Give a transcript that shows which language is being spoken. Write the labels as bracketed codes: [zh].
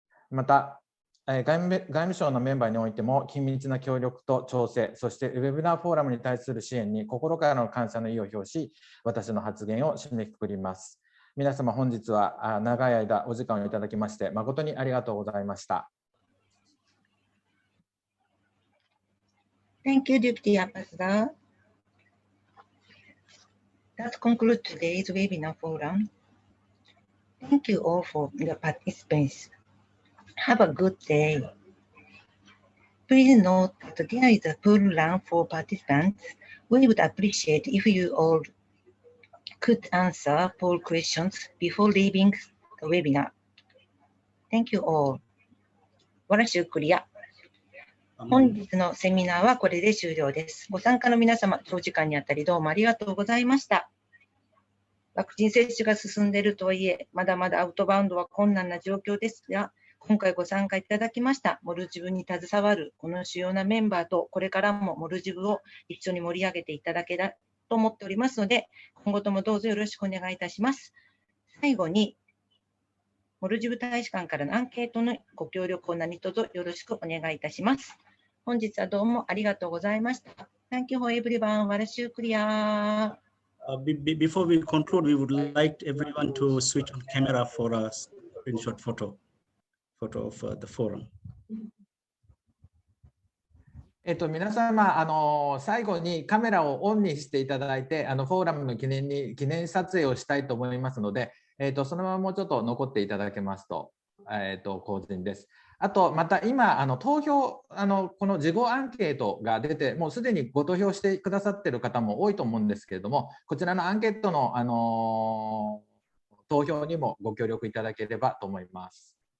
[ja] また、外務省のメンバーにおいても緊密な協力と調整、そしてウェブナーフォーラムに対する支援に心からの感謝の意を表し、私の発言を締めくくります。皆様本日は長い間お時間をいただきまして誠にありがとうございました。 [en] Thank you, Deputy Ambassador. That concludes today's webinar forum. Thank you all for the participants. Have a good day. Please note that there is a pool run for participants. We would appreciate if you all could answer poll questions before leaving the webinar. Thank you all. [dv] わらしゅうクリア。 [ja] 本日のセミナーはこれで終了です。ご参加の皆様、長時間にあたりどうもありがとうございました。ワクチン接種が進んでいるとはいえ、まだまだアウトバウンドは困難な状況ですが、今回ご参加いただきましたモルジブに携わるこの主要なメンバーと、これからもモルジブを一緒に盛り上げていただけたと思っておりますので、今後ともどうぞよろしくお願いいたします。最後に、モルジブ大使館からのアンケートのご協力を何卒よろしくお願いいたします。本日はどうもありがとうございました。 [en] Thank you for everyone. [dv] わらしゅうクリア。 [en] Before we conclude, we would like everyone to switch on camera for a screenshot photo of the forum. [ja] 皆様、最後にカメラをオンにしていただいて、フォーラムの記念撮影をしたいと思いますので、そのままもうちょっと残っていただけますと、幸甚です。あと、また今、投票、この事後アンケートが出て、もうすでにご投票してくださっている方も多いと思うんですけれども、こちらのアンケートの、投票にもご協力いただければと思います。